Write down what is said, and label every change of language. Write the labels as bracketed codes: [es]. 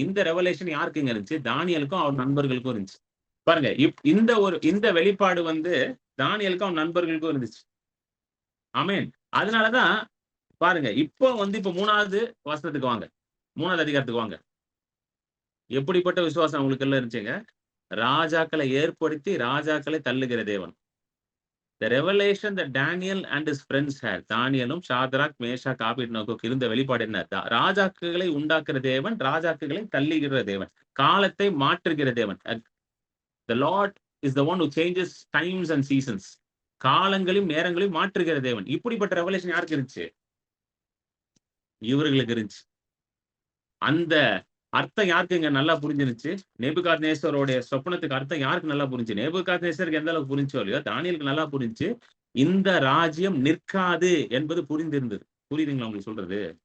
[ta] இந்த ரெவலேஷன் யாருக்குங்க இருந்துச்சு? தானியலுக்கும் அவர் நண்பர்களுக்கும் இருந்துச்சு. பாருங்க, இந்த வெளிப்பாடு வந்து தானியலுக்கும் அவன் நண்பர்களுக்கும் இருந்துச்சு. ஆமென். அதனாலதான் பாருங்க, இப்போ 3வது வசனத்துக்கு வாங்க, 3வது அதிகாரத்துக்கு வாங்க. எப்படிப்பட்ட விசுவாசம் அவங்களுக்கு எல்லாம் இருந்துச்சுங்க? ராஜாக்களை ஏற்படுத்தி ராஜாக்களை தள்ளுகிற தேவன். [en] The revelation that Daniel and his friends had. [ta] தானியலும் Shadrach, Meshach, ஆபேத்நேகோவுக்கு இருந்த வெளிப்பாடு என்ன? ராஜாக்களை உண்டாக்குற தேவன், ராஜாக்களை தள்ளுகிற தேவன், காலத்தை மாற்றுகிற தேவன். [en] The Lord is the one who changes times and seasons. [ta] காலங்களையும் நேரங்களையும் மாற்றுகிற தேவன். இப்படிப்பட்ட ரெவலேஷன் யாருக்கு இருந்துச்சு? இவர்களுக்கு இருந்துச்சு. அந்த அர்த்தம் யாருக்கு இங்க நல்லா புரிஞ்சிருச்சு? நேபுகாத்நேசருடைய சொப்பனத்துக்கு அர்த்தம் யாருக்கு நல்லா புரிஞ்சு? நேபுகாத்நேசருக்கு எந்த அளவுக்கு புரிஞ்சோ இல்லையோ, தானியலுக்கு நல்லா புரிஞ்சு. இந்த ராஜ்யம் நிற்காது என்பது புரிந்திருந்தது. புரியுதுங்களா உங்களுக்கு சொல்றது?